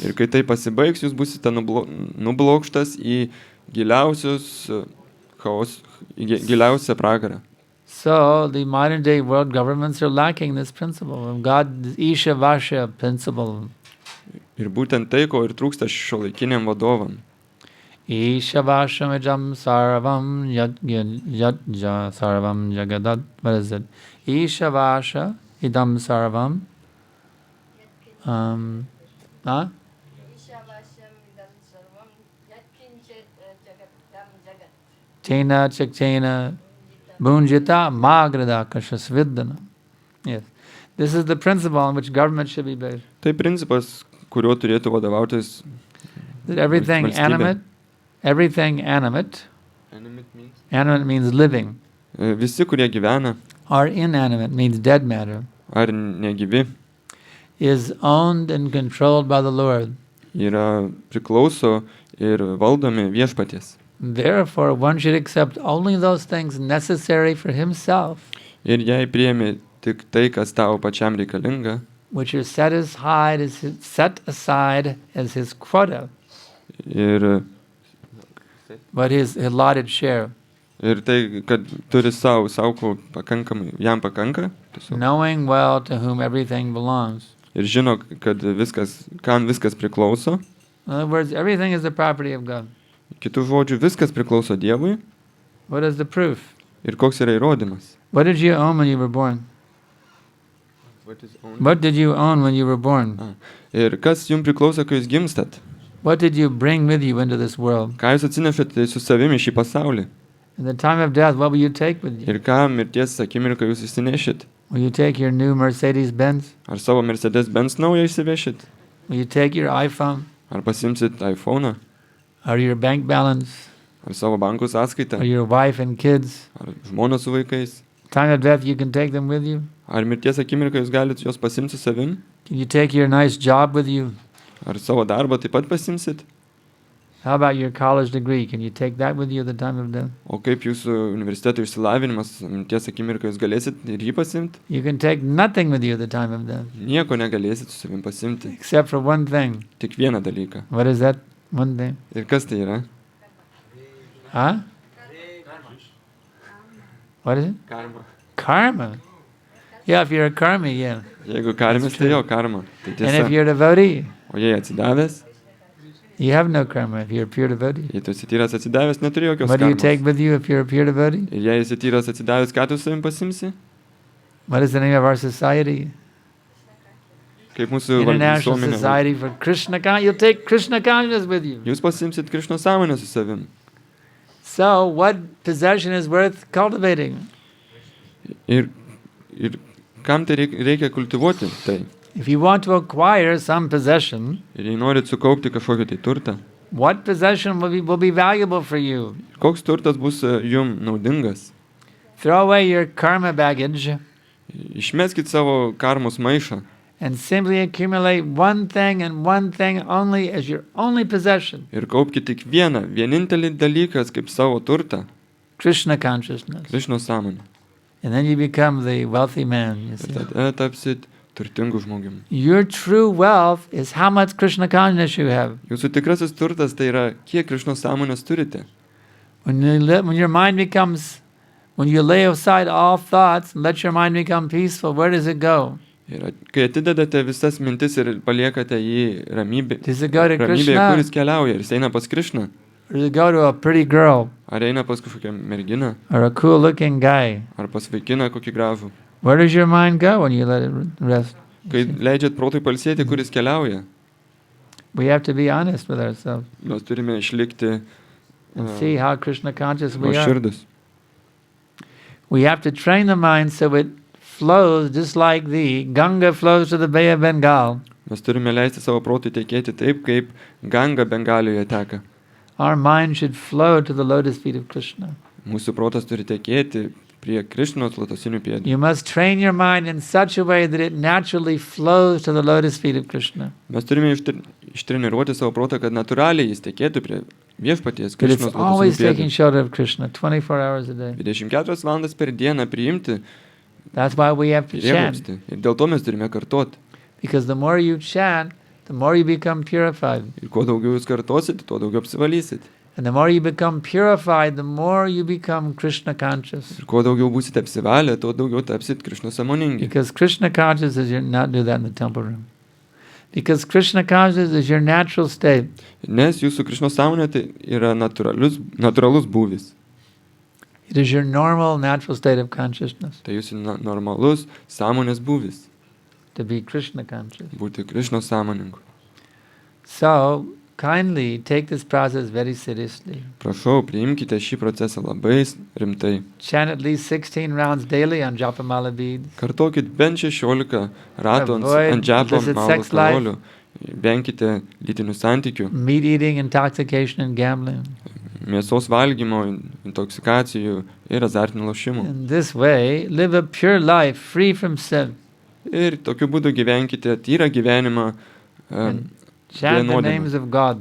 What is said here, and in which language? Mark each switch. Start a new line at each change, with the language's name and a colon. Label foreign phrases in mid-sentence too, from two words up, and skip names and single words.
Lithuanian: ir kai tai pasibaigs, jūs busite nublokštas į giliausią pragarą.
English: So the modern day world governments are lacking this principle of God, the Isha Vasha principle.
Lithuanian: Ir būtent tai, ko ir trūksta šiuolaikiniam vadovam.
Sanskrit: Isha Vashamajam Sarvam Sarvam Jagadat.
English: What is it?
Sanskrit: Isha Vasha Idam Sarvam. Chena Chakchena Bunjita Magrada Kashasvidana.
English: Yes. This is the principle on which government should be based.
Lithuanian: Tai principas, kuriuo turėtų vadovautis
English: That everything
Lithuanian: valstybė.
English: animate means living,
Lithuanian: Visi, kurie gyvena,
English: or inanimate means dead matter,
Lithuanian: ar negyvi,
English: is owned and controlled by the Lord.
Lithuanian: yra priklauso ir valdomi viešpaties.
English: Therefore, one should accept only those things necessary for himself,
Lithuanian: Ir jei priemi tik tai, kas tau pačiam reikalinga,
English: which are set aside as his quota,
Lithuanian: ir
English: but his allotted share.
Lithuanian: tai, kad turi savo pakankamai, jam pakanka, tiesiog.
English: Knowing well to whom everything belongs.
Lithuanian: Ir žino, kad kam viskas priklauso.
English: In other words, everything is the property of God.
Lithuanian: Kitų žodžių, viskas priklauso Dievui.
English: What is the proof?
Lithuanian: Ir koks yra įrodymas?
English: What did you own when you were born? What did you own when you were born?
Lithuanian: Ir kas jums priklauso, kai jūs gimstat?
English: What did you bring with you into this world?
Lithuanian: Ką jūs atsinešate su savimi šį pasaulį?
English: In the time of death, what will you take with you?
Lithuanian: Ir ką mirties akimirką jūs įsinešit?
English: Will you take your new Mercedes-Benz?
Lithuanian: Ar savo Mercedes-Benz naują įsivešit?
English: Will you take your iPhone?
Lithuanian: Ar pasimsit iPhone'ą?
English: Or your bank balance?
Lithuanian: Ar savo bankų sąskaitą?
English: Or your wife and kids?
Lithuanian: Ar žmona su vaikais?
English: Time of death, you can take them with you?
Lithuanian: Ar mirties akimirką jūs galite juos pasimti su savim?
English: Can you take your nice job with you?
Lithuanian: Ar savo darbą taip pat pasimsit?
English: How about your college degree? Can you take that with you at the time of death?
Lithuanian: O kaip jūsų universiteto išsilavinimas, ties akimirką jūs galėsit ir jį pasimti?
English: You can take nothing with you at the time of death.
Lithuanian: Nieko negalėsit su savim pasimti.
English: Except for one thing.
Lithuanian: Tik vieną dalyką.
English: What is that one thing?
Lithuanian: Ir kas tai yra?
English: Huh? What is it? Karma.
Lithuanian: Karma.
English: Yeah, if you're a karmi, yeah.
Lithuanian: Jeigu karmis, tai jo karma. Tai
English: And if
Lithuanian: tiesa.
English: you're a devotee,
Lithuanian: O jei atsidavęs,
English: you have no karma if you're a pure devotee.
Lithuanian: jei tu esi tyras atsidavęs, neturi jokios
English: What do you
Lithuanian: karmos.
English: take with you if you're a pure devotee?
Lithuanian: Ir jei esi tyras atsidavęs, ką tu su savim pasimsi?
English: What is the name of our society?
Lithuanian: Kaip mūsų
English: International
Lithuanian: visuomenė.
English: Society for Krishna Consciousness. You'll take Krishna Consciousness with you.
Lithuanian: Jūs pasimsit Krišnos sąmonę su savim.
English: So, what possession is worth cultivating?
Lithuanian: Ir kam tai reikia kultivuoti tai?
English: If you want to acquire some possession,
Lithuanian: Ir jei norit sukaupti kažkokį tai turtą,
English: what possession will be valuable for you?
Lithuanian: koks turtas bus jum naudingas?
English: Throw away your karma baggage
Lithuanian: Išmeskit savo karmos maišą
English: and simply accumulate one thing and one thing only as your only possession.
Lithuanian: ir kaupkit tik vienintelį dalykas kaip savo turtą,
English: Krishna consciousness.
Lithuanian: Krišnos sąmonę.
English: And then you become the wealthy man, you
Lithuanian: Ir
English: see.
Lithuanian: tada tapsit turtingų žmogumi.
English: Your true wealth is how much Krishna consciousness you have.
Lithuanian: Jūsų tikrasis turtas tai yra, kiek Krišnos sąmonės turite.
English: When your mind becomes, when you lay aside all thoughts and let your mind become peaceful, where does it go?
Lithuanian: Ir kai atidedate visas mintis ir paliekate jį
English: Does it go to
Lithuanian: ramybėje,
English: Krishna?
Lithuanian: kuris keliauja, ir jis eina pas Krišną,
English: Or does it go to a pretty girl
Lithuanian: ar eina pas kažkokią merginą,
English: or a cool looking guy?
Lithuanian: ar pas vaikiną kokį gražų.
English: Where does your mind go when you let it rest?
Lithuanian: Kai leidžiat protui palsėti, kuris keliauja,
English: We have to be honest with ourselves
Lithuanian: mes turime išlikti
English: and see how Krishna conscious we are.
Lithuanian: nuoširdus.
English: We have to train the mind so it flows just like the Ganga flows to the Bay of Bengal.
Lithuanian: Mes turime leisti savo protui tekėti taip, kaip Ganga Bengalijoje teka.
English: Our mind should flow to the lotus feet of Krishna.
Lithuanian: Mūsų protas turi tekėti prie Krišnos lotosinių pėdų.
English: You must train your mind in such a way that it naturally flows to the lotus feet of Krishna.
Lithuanian: Mes turime ištreniruoti savo protą, kad natūraliai jis tekėtų prie viešpaties
English: That it's
Lithuanian: Krišnos
English: always
Lithuanian: lotosinių
English: taking
Lithuanian: pėdų.
English: shelter of Krishna 24 hours a day.
Lithuanian: 24 valandas per dieną priimti
English: That's why we have to chant.
Lithuanian: prieglobstį. Ir dėl to mes turime kartoti.
English: Because the more you chant, the more you become purified.
Lithuanian: Ir kuo daugiau jūs kartosit, tuo daugiau apsivalysit.
English: And the more you become purified, the more you become Krishna conscious.
Lithuanian: Ir kuo daugiau būsite apsivalę, tuo daugiau tapsit Krišnos sąmoningi.
English: Because Krishna conscious is your, not do that in the temple room. Because Krishna conscious is your natural state.
Lithuanian: Nes jūsų Krišnos sąmonė tai yra natūralus būvis.
English: It is your normal natural state of consciousness
Lithuanian: Tai jūsų normalus sąmonės būvis.
English: to be Krishna conscious.
Lithuanian: Būti Krišnos sąmoningu.
English: So, kindly take this process very seriously.
Lithuanian: Prašau, priimkite šį procesą labai rimtai.
English: Chant at least 16 rounds daily on Japamala beads.
Lithuanian: Kartokit bent 16 ratų
English: Avoid
Lithuanian: ant džepo
English: illicit
Lithuanian: malos
English: sex life.
Lithuanian: karolių. Venkite lytinių santykių,
English: Meat eating, intoxication, and gambling.
Lithuanian: mėsos valgymo, intoksikacijų ir azartinių lošimų.
English: In this way, live a pure life free from sin.
Lithuanian: Ir tokiu būdu gyvenkite tyrą gyvenimą,
English: And chant the
Lithuanian: nuodėmę.
English: names of God.